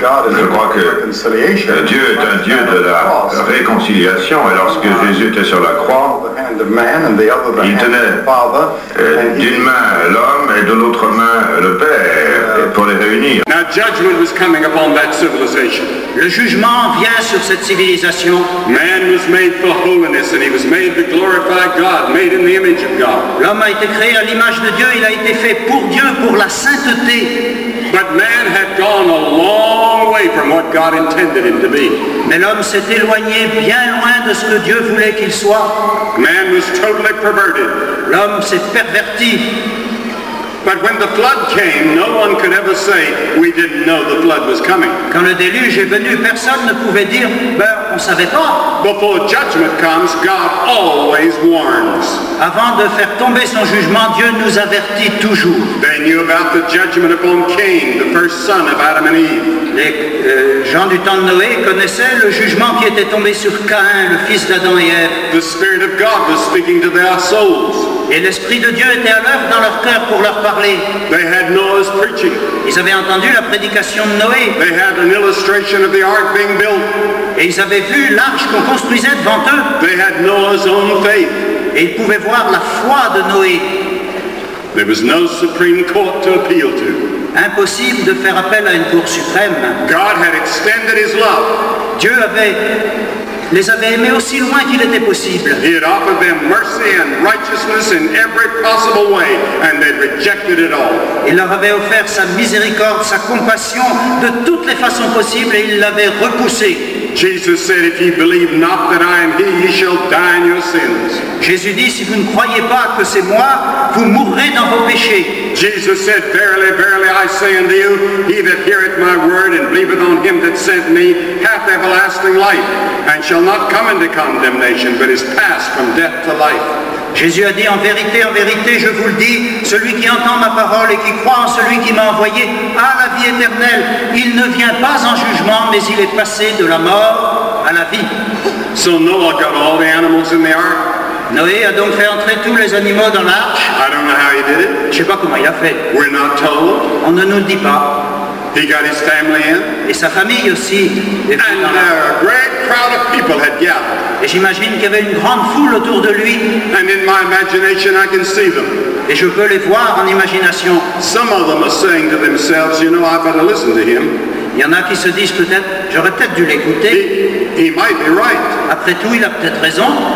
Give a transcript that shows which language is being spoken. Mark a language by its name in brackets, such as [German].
[French] Je crois que Dieu est un Dieu de la réconciliation, et lorsque Jésus était sur la croix, il tenait d'une main l'homme et de l'autre main le Père pour les réunir. [English] Now judgment was coming upon that civilization. [French] Le jugement vient sur cette civilisation. [English] Man was made for holiness and he was made to glorify God, made in the image of God. [French] L'homme a été créé à l'image de Dieu, il a été fait pour Dieu, pour la sainteté. [English] But man had gone a long way from what God intended him to be. [French] Mais l'homme s'est éloigné bien loin de ce que Dieu voulait qu'il soit. [English] Man was totally perverted. [French] L'homme s'est perverti. [English] But when the flood came, no one could ever say, we didn't know the flood was coming. [French] Quand le déluge est venu, personne ne pouvait dire, on ne savait pas. [English] Before judgment comes, God always warns. [French] Avant de faire tomber son jugement, Dieu nous avertit toujours. [English] They knew about the judgment upon Cain, the first son of Adam and Eve. [French] Les gens du temps de Noé connaissaient le jugement qui était tombé sur Caïn, le fils d'Adam et Ève. [English] The Spirit of God was speaking to their souls. [French] Et l'Esprit de Dieu était à l'œuvre dans leur cœur pour leur parler. [English] They had Noah's preaching. [French] Ils avaient entendu la prédication de Noé. [English] They had an illustration of the ark being built. [French] Et ils avaient vu l'arche qu'on construisait devant eux. [English] They had Noah's own faith. [French] Et ils pouvaient voir la foi de Noé. [English] There was no supreme court to appeal to. [French] Impossible de faire appel à une cour suprême. [English] God had extended his love. [French] Dieu les avait aimés aussi loin qu'il était possible. [English] He had offered them mercy and righteousness in every possible way, and they rejected it all. [French] Il leur avait offert sa miséricorde, sa compassion de toutes les façons possibles, et ils l'avaient repoussé. [English] Jesus said, if ye believe not that I am he, ye shall die in your sins. [French] Jésus dit, si vous ne croyez pas que c'est moi, vous mourrez dans vos péchés. [English] Jesus said, verily, verily, I say unto you, he that heareth my word and believeth on him that sent me hath everlasting life, and shall not come into condemnation, but is passed from death to life. [French] Jésus a dit, en vérité, je vous le dis, celui qui entend ma parole et qui croit en celui qui m'a envoyé a la vie éternelle. Il ne vient pas en jugement, mais il est passé de la mort à la vie. [English] So Noah got all the animals in the ark. [French] Noé a donc fait entrer tous les animaux dans l'arche. [English] I don't know how he did it. [French] Je ne sais pas comment il a fait. [English] We're not told. [French] On ne nous le dit pas. [English] He got his family in. [French] Et sa famille aussi. [English] And a great crowd of people had gathered. [French] Et j'imagine qu'il y avait une grande foule autour de lui. [English] And in my imagination I can see them. [French] Et je peux les voir en imagination. [English] Some of them are saying to themselves, you know, I better listen to him. [French] Il y en a qui se disent peut-être, j'aurais peut-être dû l'écouter. [English] He might be right. [French] Après tout, il a peut-être raison.